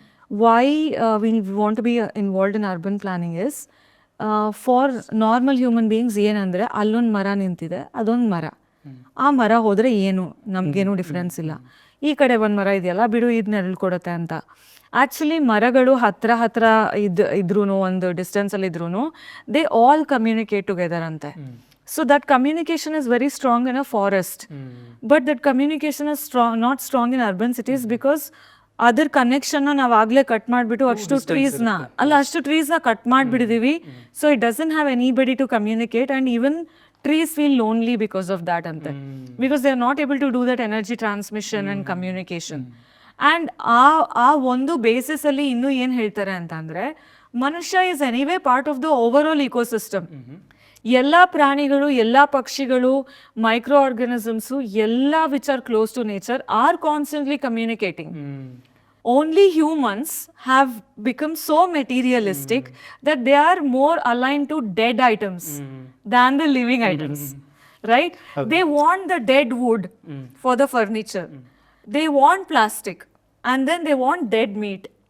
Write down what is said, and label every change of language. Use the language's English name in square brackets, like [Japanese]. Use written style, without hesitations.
[English] why we want to be involved in urban planning is for normal human beings [Kannada] ಏನಂದರೆ ಅಲ್ಲೊಂದು ಮರ ನಿಂತಿದೆ, ಅದೊಂದು ಮರ, ಆ ಮರ ಹೋದರೆ ಏನು ನಮಗೇನು ಡಿಫ್ರೆನ್ಸ್ ಇಲ್ಲ. ಈ ಕಡೆ ಒಂದು ಮರ ಇದೆಯಲ್ಲ ಬಿಡು ಇದು ನೆರಳು ಕೊಡುತ್ತೆ ಅಂತ. ಆ್ಯಕ್ಚುಲಿ ಮರಗಳು ಹತ್ರ ಇದ್ರೂ ಒಂದು ಡಿಸ್ಟೆನ್ಸಲ್ಲಿ ಇದ್ರೂ [English] they all communicate together [Kannada] ಅಂತೆ. [English] So that communication is very strong in a forest, but that communication is not strong in urban cities because [Kannada] other ಕನೆಕ್ಷನ್ನ ನಾವು ಆಗಲೇ ಕಟ್ ಮಾಡಿಬಿಟ್ಟು ಅಷ್ಟು ಟ್ರೀಸ್ನ cut ಮಾಡಿಬಿಟ್ಟಿದ್ದೀವಿ. [English] so it doesn't have anybody to communicate and even trees feel lonely because of that [Kannada] ಅಂತೆ, [English] Because they are not able to do that energy transmission and communication. [Kannada] And ಆ ಒಂದು ಬೇಸಿಸಲ್ಲಿ ಇನ್ನೂ ಏನು ಹೇಳ್ತಾರೆ ಅಂತಂದರೆ ಮನುಷ್ಯ [English] Is anyway part of the overall ecosystem. [Kannada] ಎಲ್ಲ ಪ್ರಾಣಿಗಳು, ಎಲ್ಲ ಪಕ್ಷಿಗಳು, [English] micro organisms [Kannada] ಎಲ್ಲ [English] Which are close to nature are constantly communicating. Only humans have become so materialistic that they are more aligned to dead items than the living items, right? They want the dead wood for the furniture. They want plastic and then they want dead meat.